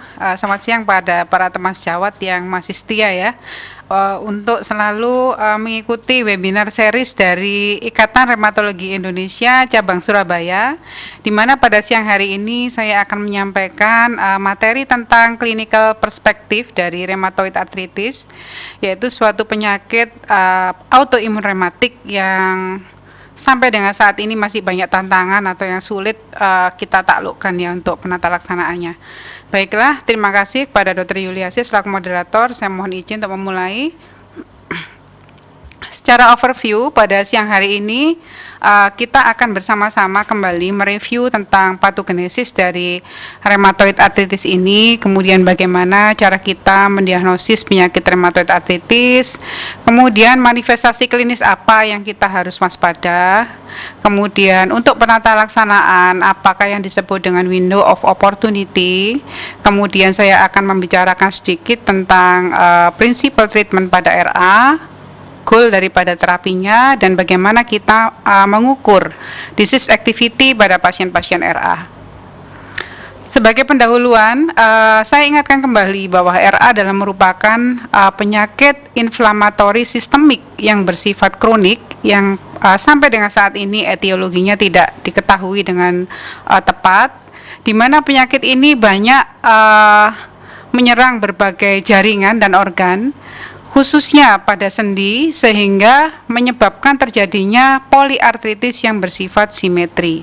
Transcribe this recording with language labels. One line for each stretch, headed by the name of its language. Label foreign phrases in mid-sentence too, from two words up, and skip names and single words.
Indonesian: Selamat siang pada para teman sejawat yang masih setia ya, untuk selalu mengikuti
English: webinar series
Indonesian: dari Ikatan Rheumatologi Indonesia Cabang Surabaya, di mana pada siang hari ini saya akan menyampaikan materi tentang clinical perspektif dari
English: rheumatoid arthritis,
Indonesian: yaitu suatu penyakit autoimun rematik yang sampai dengan saat ini masih banyak tantangan atau yang sulit kita taklukkan ya untuk penata laksanaannya. Baiklah, terima kasih kepada Dr. Yuliasis selaku moderator. Saya mohon izin untuk memulai. Secara overview, pada siang hari ini kita akan bersama-sama kembali mereview tentang patogenesis dari
English: rheumatoid arthritis
Indonesian: ini, kemudian bagaimana cara kita mendiagnosis penyakit
English: rheumatoid arthritis,
Indonesian: kemudian manifestasi klinis apa yang kita harus waspada, kemudian untuk penata laksanaan apakah yang disebut dengan
English: window of opportunity,
Indonesian: kemudian saya akan membicarakan sedikit tentang prinsipal treatment pada RA, goal daripada terapinya, dan bagaimana kita mengukur
English: disease activity
Indonesian: pada pasien-pasien RA. Sebagai pendahuluan, saya ingatkan kembali bahwa RA adalah merupakan penyakit inflamatori sistemik yang bersifat kronik yang sampai dengan saat ini etiologinya tidak diketahui dengan tepat, di mana penyakit ini banyak menyerang berbagai jaringan dan organ, khususnya pada sendi, sehingga menyebabkan terjadinya poliartritis yang bersifat simetri.